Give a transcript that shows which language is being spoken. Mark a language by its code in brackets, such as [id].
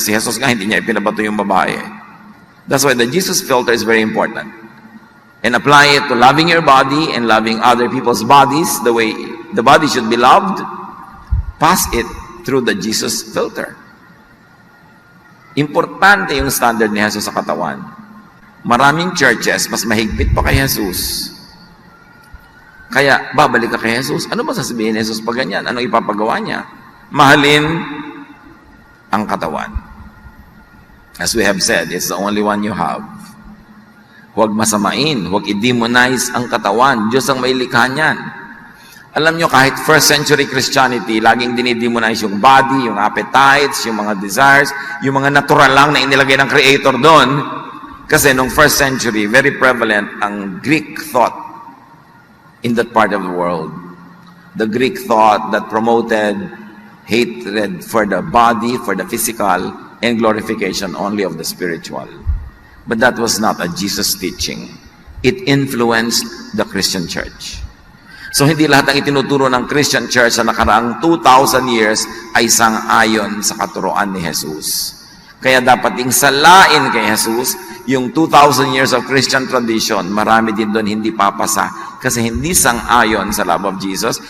[tl] Si Jesus nga, hindi niya ipinabato yung babae. [en] That's why the Jesus filter is very important. And apply it to loving your body and loving other people's bodies the way the body should be loved. Pass it through the Jesus filter. [tl] Importante yung standard ni Jesus sa katawan. Maraming churches, mas mahigpit pa kay Jesus. Kaya, babalik ka kay Jesus. Ano ba sasabihin ni Jesus pag ganyan? Anong ipapagawa niya? Mahalin ang katawan. [en] As we have said, it's the only one you have. [tl] Huwag masamain, huwag i-demonize ang katawan. Diyos ang may likha niyan. Alam nyo, kahit first century Christianity, laging dinidemonize yung body, yung appetites, yung mga desires, yung mga natural lang na inilagay ng Creator doon. Kasi nung [en] first century, very prevalent ang Greek thought in that part of the world. The Greek thought that promoted hatred for the body, for the physical, and glorification only of the spiritual. But that was not a Jesus teaching. It influenced the Christian church. [tl] So hindi lahat ng itinuturo ng Christian church sa nakaraang 2,000 years ay sang-ayon sa katuruan ni Jesus. Kaya dapat ding salain kay Jesus yung [en] 2,000 years of Christian tradition. [tl] Marami din doon hindi papasa kasi hindi sang-ayon sa love of Jesus.